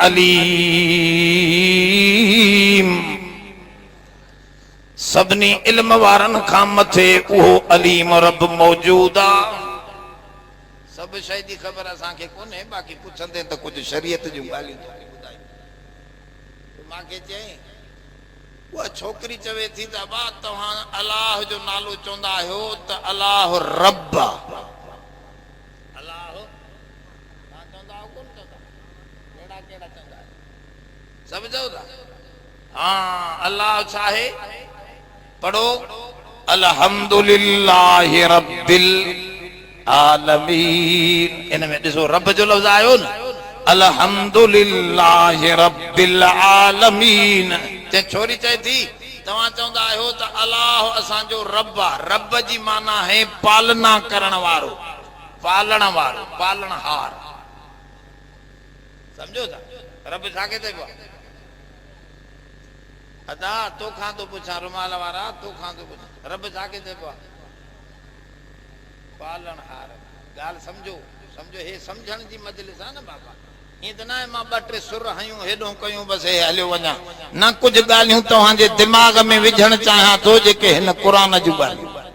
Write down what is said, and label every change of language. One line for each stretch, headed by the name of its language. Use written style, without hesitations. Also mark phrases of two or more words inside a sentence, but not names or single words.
Sindhi: अलीम सभिनी इल्म वारनि खां मथे उहो अलीम रब मौजूद आहे सभु शइ जी ख़बर असांखे कोन्हे बाक़ी पुछंदे त कुझु शरीयत जूं ॻाल्हियूं तोखे ॿुधायूं मांखे चई उहा छोकिरी चवे थी त बा तव्हां अलाह जो नालो चवंदा आहियो त अलाह रब अलाह तव्हां चवंदा आहियो कोन चवंदा कहिड़ा कहिड़ा चवंदा आहियो सम्झो था हा अलाह छा आहे पढ़ो
Arabic: الحمد لله رب
Sindhi: आलमीन इन में ॾिसो रब जो लफ़्ज़ आयो न
Arabic: الحمد لله رب العالمين
Sindhi: ते छोरी चए थी तव्हां चवंदा आहियो त अलाह असांजो रब आहे रब जी माना है पालना करण वारो पालणहार सम्झो था रब छाखे चइबो आहे अदा तोखां थो पुछां रुमाल वारा तोखां थो पुछां रब छाखे चइबो आहे पालणहार ॻाल्हि सम्झो हे सम्झण जी मजलिस आहे न बाबा ईअं त न आहे मां ॿ टे सुर हयूं हेॾो कयूं बसि हे हलियो वञा न कुझु ॻाल्हियूं तव्हांजे दिमाग़ में विझण चाहियां थो जेके हिन क़ुर जूं ॻाल्हियूं